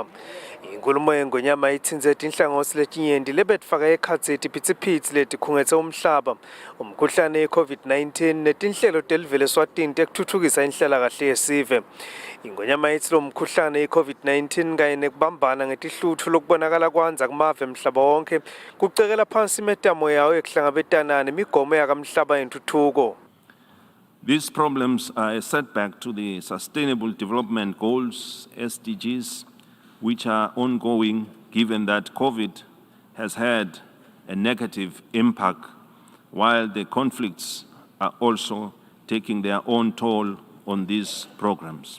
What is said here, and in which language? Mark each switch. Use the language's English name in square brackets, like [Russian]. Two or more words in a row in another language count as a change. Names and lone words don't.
[Swati] Inkulumo yengonyama ithinze inhlangothi letinyenti lebetfaka ekhatsi etiphithiphithi letikhungethe umhlaba, umkhuhlane we-COVID-19 netinhlelo telivele eSwatini tekuthuthukisa inhlalakahle yesive. Ingonyama ithi lo mkhuhlane i-COVID-19 kanye nekubambana ngetihluthu lokubonakala kwanza kumave emhlaba wonke kucekela phansi imetamo yawo ekuhlangabetana nemigomo yakamhlaba yentuthuko. [English] These problems are a setback to the Sustainable Development Goals, SDGs, which are ongoing given that COVID has had a negative impact, while the conflicts are also taking their own toll on these programs.